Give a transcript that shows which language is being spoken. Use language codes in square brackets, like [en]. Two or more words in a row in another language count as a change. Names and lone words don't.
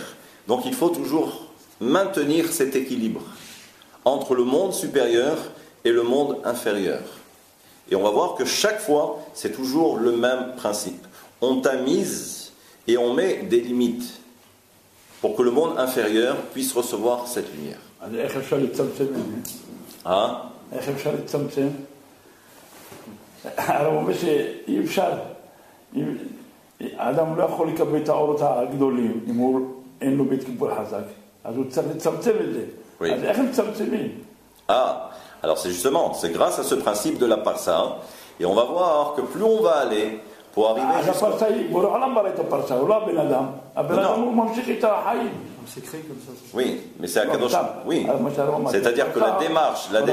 [fr] Donc il faut toujours maintenir cet équilibre entre le monde supérieur et le monde inférieur. Et on va voir que chaque fois, c'est toujours le même principe. On tamise et on met des limites pour que le monde inférieur puisse recevoir cette lumière. [he] אז איך אפשר לצמצם את זה? איך אפשר לצמצם? הרב אומר שאי אפשר. האדם לא יכול לקבל את האורות הגדולים אם הוא אין לו בית קיפול חזק. אז הוא צריך לצמצם את זה. אז איך הם מצמצמים? [fr] Alors c'est justement, c'est grâce à ce principe de la parsa, et on va voir que plus on va aller pour arriver jusqu'à... Oui, mais c'est Akadosh. Oui, c'est-à-dire que la démarche...